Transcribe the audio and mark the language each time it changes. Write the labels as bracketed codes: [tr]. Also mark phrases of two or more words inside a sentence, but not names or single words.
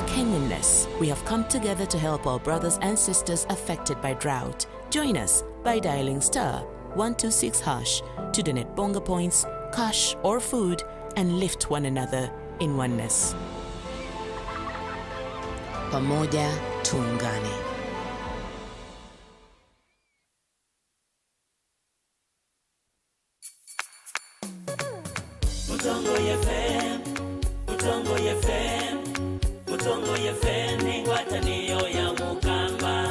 [en] Kenyanness, we have come together to help our brothers and sisters affected by drought. Join us by dialing *126# to donate bonga points, cash or food, and lift one another in oneness. [sw] Pamoja tuungane. [kam] Mutongo FM ni ngwatanio ya Mukamba.